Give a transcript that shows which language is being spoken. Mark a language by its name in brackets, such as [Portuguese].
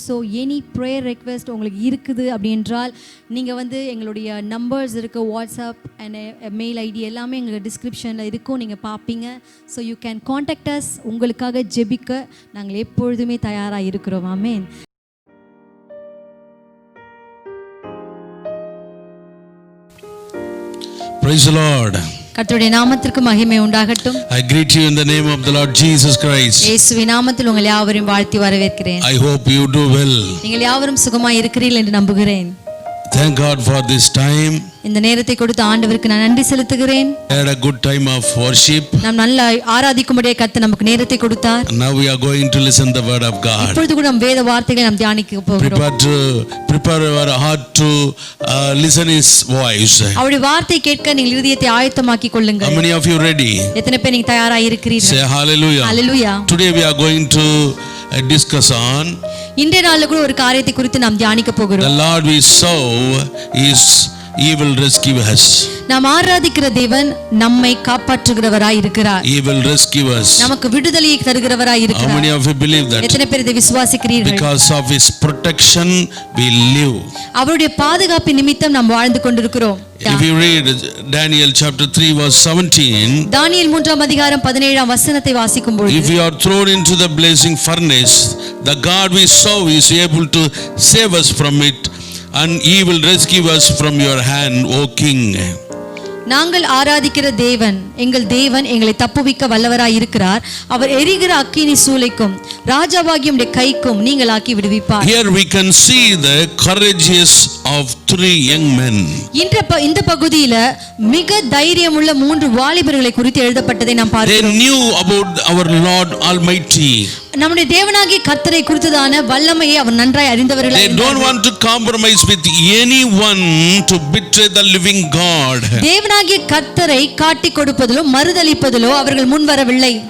[English] so any prayer request [Tamil] உங்களுக்கு இருக்குது அப்படின்றால் நீங்கள் எங்களுடைய நம்பர்ஸ் இருக்குது, வாட்ஸ்அப் அண்ட் மெயில் ஐடி எல்லாமே எங்களுக்கு டிஸ்கிரிப்ஷனில் இருக்கும், நீங்கள் பார்ப்பீங்க. [English] So you can contact us. [Tamil] உங்களுக்காக ஜெபிக்க நாங்கள் எப்பொழுதுமே தயாராக இருக்கிறோம். ஆமென். [English] Praise the Lord. [Tamil] கர்த்தருடைய நாமத்திற்கு மகிமை உண்டாகட்டும். [English] I greet you in the name of the Lord Jesus Christ. [Tamil] இயேசுவின் நாமத்தில் உங்களை யாவரையும் வாழ்த்தி வரவேற்கிறேன். [English] I hope you do well. [Tamil] நீங்கள் யாவரும் சுகமாய் இருக்கிறீர்கள் என்று நம்புகிறேன். [English] Thank God for this time. [Tamil] இந்த நேரத்தை கொடுத்த ஆண்டவருக்கு நான் நன்றி செலுத்துகிறேன். [English] We had a good time of worship. [Tamil] நாம் நல்ல ஆராதிக்கும்படியே கர்த்தர் நமக்கு நேரத்தை கொடுத்தார். [English] And now we are going to listen the word of God. [Tamil] இப்பொழுது கூட நாம் வேத வார்த்தைகளை நாம் தியானிக்க போகிறோம். [English] Prepare our heart to listen his voice. [Tamil] அவருடைய வார்த்தை கேட்க நீங்கள் இதயத்தை ஆயத்தமாக்கிக் கொள்ளுங்கள். [English] How many of you ready? [Tamil] எத்தனை பேர் நீங்க தயாராக இருக்கிறீர்கள்? [English] Say hallelujah. Hallelujah. Today we are going to discuss on [Tamil] இன்றைய நாளில் கூட ஒரு காரியத்தை குறித்து நாம் தியானிக்க போகிறோம். [English] the Lord we serve is He will rescue us. [Tamil] நாம் ஆராதிக்கிற தேவன் நம்மை காப்பாற்றுகிறவராய் இருக்கிறார். [English] He will rescue us. [Tamil] நமக்கு விடுதலையை தருகிறவராய் இருக்கிறார். [English] How many of you believe that? [Tamil] எத்தனை பேர் இதை விசுவாசிக்கிறீர்கள்? [English] Because of his protection we live. [Tamil] அவருடைய பாதுகாப்பு நிமித்தம் நாம் வாழ்ந்து கொண்டிருக்கிறோம். [English] If you read Daniel chapter 3 verse 17, [Tamil] தானியேல் 3ஆம் அதிகாரம் 17ஆம் வசனத்தை வாசிக்கும் பொழுது, [English] if you are thrown into the blazing furnace, the God we serve is able to save us from it, and he will rescue us from your hand, O king. [Tamil] நாங்கள் ஆராதிக்கிற தேவன் எங்கள் தேவன் எங்களை தப்புவிக்க வல்லவராய் இருக்கிறார். அவர் எரிகிற அக்கினி சூளைக்கும் ராஜாவாகிய உம்முடைய கைக்கும் நீங்களாக்கி விடுவிப்பார். [English] Here we can see the courageous of three young men. [Tamil] இந்த பகுதியில மிக தைரியமுள்ள 3 வாலிபர்களை குறித்து எழுதப்பட்டதை நாம் பார்க்கிறோம். [English] They knew about our Lord Almighty. [Tamil] நம்முடைய தேவனாகிய கர்த்தரை குறித்ததான வல்லமையை அவர் நன்றாய் அறிந்தவர்களாய் [English] They don't want to compromise with anyone to betray the living God. [Tamil] தேவனாகிய கர்த்தரை காட்டிக் கொடுப்பதிலோ மறுதலிப்பதிலோ அவர்கள் முன் வரவில்லை.